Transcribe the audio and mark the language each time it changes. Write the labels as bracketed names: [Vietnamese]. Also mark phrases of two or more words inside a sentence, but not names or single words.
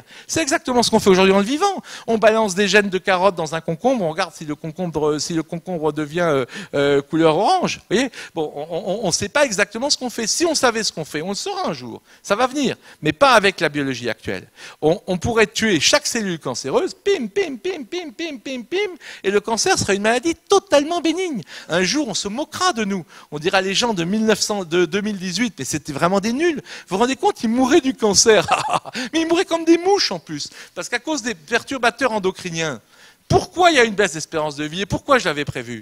[French] C'est exactement ce qu'on fait aujourd'hui dans le vivant. On balance des gènes de carottes dans un concombre, on regarde si le concombre devient couleur orange. Vous voyez, bon, on ne sait pas exactement ce qu'on fait. Si on savait ce qu'on fait, on le saura un jour. Ça va venir, mais pas avec la biologie actuelle. On pourrait tuer chaque cellule cancéreuse, pim, pim, pim, pim, pim, pim, pim, et le cancer sera une maladie totalement bénigne. Un jour, on se moquera de nous. On dira les gens de 2018, mais c'était vraiment des nuls. Vous vous rendez compte, ils mouraient du cancer. Mais ils mouraient comme des mouches en plus, parce qu'à cause des perturbateurs endocriniens. Pourquoi il y a une baisse d'espérance de vie et pourquoi je l'avais prévu?